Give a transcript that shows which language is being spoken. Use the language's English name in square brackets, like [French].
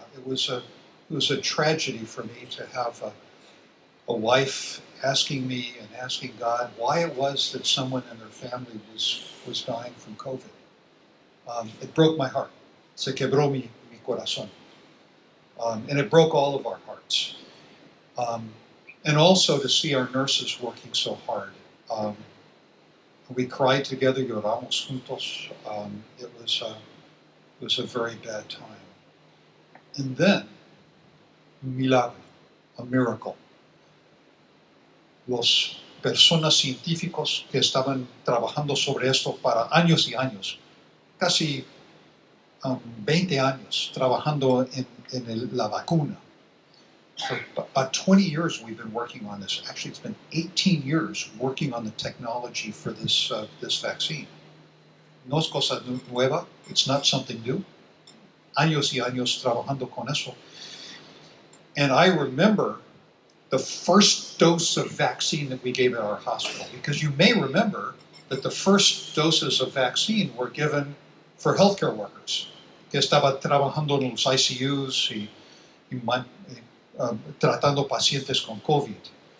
[English] It was a tragedy for me to have a wife asking me and asking God why it was that someone in their family was dying from COVID. It broke my heart. [Spanish] Se quebró mi corazón. [English] And it broke all of our hearts. And also to see our nurses working so hard. We cried together, [Spanish] lloramos juntos. [English] It was a very bad time. And then, milagro, a miracle. [Spanish] Los personas científicos que estaban trabajando sobre esto para años y años, casi 20 años trabajando en la vacuna. [English] For about 20 years we've been working on this. Actually, it's been 18 years working on the technology for this vaccine. [Spanish] No es cosa nueva. [English] It's not something new. [Spanish] Años y años trabajando con eso. [English] And I remember the first dose of vaccine that we gave at our hospital, because you may remember that the first doses of vaccine were given for healthcare workers [Spanish] que estaban trabajando en los ICUs y tratando pacientes con COVID.